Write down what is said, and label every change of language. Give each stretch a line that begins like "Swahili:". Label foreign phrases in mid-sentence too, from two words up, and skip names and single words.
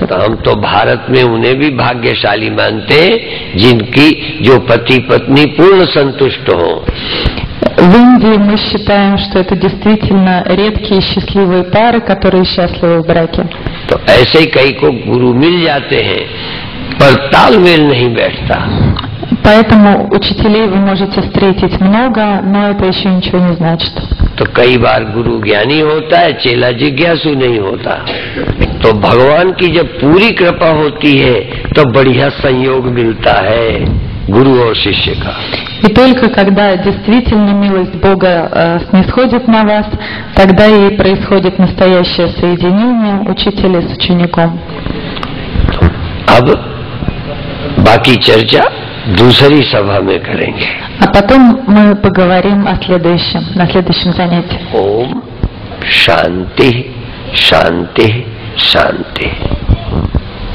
Hindi: हम तो भारत में उन्हें भी भाग्यशाली मानते हैं जिनकी जो पति पत्नी पूर्ण संतुष्ट हो।
Russian: В Индии мы считаем, что это действительно редкие счастливые пары, которые счастливы в браке.
Hindi: तो ऐसे कई को गुरु मिल जाते हैं पर तालमेल नहीं बैठता।
Russian: Поэтому учителей вы можете встретить много, но это еще ничего не значит.
Hindi: तो कई बार गुरु ज्ञानी होता है, चेला जिज्ञासु नहीं होता। तो भगवान की जब पूरी कृपा होती है तो बढ़िया संयोग मिलता है गुरु और शिष्य का।
Russian: И только когда действительно милость Бога снисходит на вас, тогда и происходит настоящее соединение учителя с учеником.
Hindi: अब बाकी चर्चा दूसरी सभा में करेंगे.
Russian: А потом мы поговорим о следующем, на следующем занятии.
Sanskrit: ओम शांति शांति शांति.